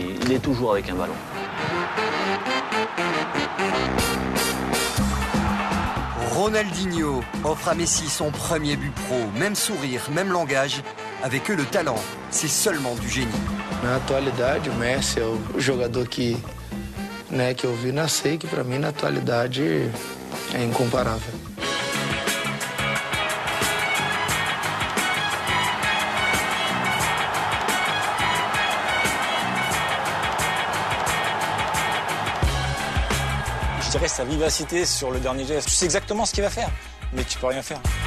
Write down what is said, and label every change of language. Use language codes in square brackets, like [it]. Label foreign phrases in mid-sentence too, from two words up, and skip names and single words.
[fr] Il est toujours avec un ballon. Ronaldinho offre à Messi son premier but pro. Même sourire, même langage. Avec eux, le talent, c'est seulement du génie. [pt] Na atualidade, o Messi é o jogador que eu vi nascer, que para mim na atualidade é incomparável. [fr] Je dirais sa vivacité sur le dernier geste. Tu sais exactement ce qu'il va faire, mais tu peux rien faire.